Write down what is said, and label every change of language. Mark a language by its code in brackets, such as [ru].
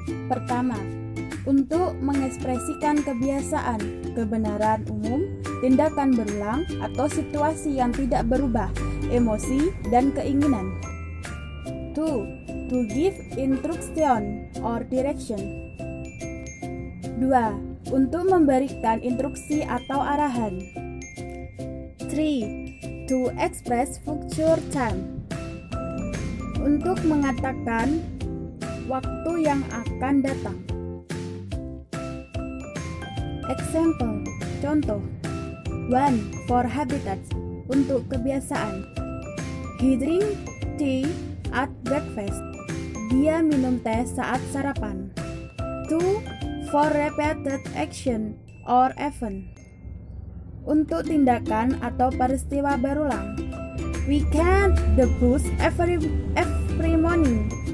[id] Pertama, untuk mengekspresikan kebiasaan, kebenaran umum, tindakan berulang, atau situasi yang tidak berubah, emosi, dan keinginan. 2. [en] To give instruction or direction. 2. [id] Untuk memberikan instruksi atau arahan. 3. [en] To express future time. [id] Untuk mengatakan waktu yang akan datang. [en] Example, [id] contoh. [en] 1. For habitats, [id] untuk kebiasaan. [en] He drink tea at breakfast. [id] Dia minum teh saat sarapan. 2. [en] For repeated action or event, [id] untuk tindakan atau peristiwa berulang. [en] We catch the bus every morning.